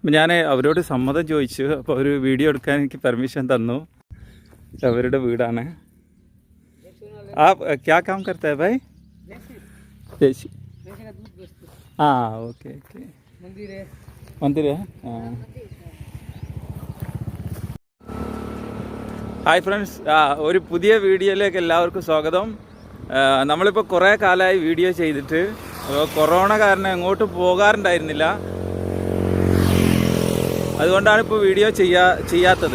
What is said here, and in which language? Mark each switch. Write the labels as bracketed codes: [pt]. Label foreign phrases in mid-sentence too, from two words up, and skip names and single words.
[ml] ഞാൻ അവരോട് സമ്മതം ചോദിച്ചു. അപ്പോൾ ഒരു വീഡിയോ എടുക്കാൻ എനിക്ക് പെർമിഷൻ തന്നു. അവരുടെ വീടാണ്. [hi] आप क्या काम करते हैं भाई? देसी. हाँ [en] okay okay. [hi] मंदिर है. हाँ. [en] hi friends, [ml] ഒരു പുതിയ വീഡിയോയിലേക്ക് എല്ലാവർക്കും സ്വാഗതം. നമ്മളിപ്പോൾ കുറേ കാലമായി വീഡിയോ ചെയ്തിട്ട്. കൊറോണ കാരണം എങ്ങോട്ടും പോകാറുണ്ടായിരുന്നില്ല. അതുകൊണ്ടാണ് ഇപ്പോൾ വീഡിയോ ചെയ്യാത്തത്.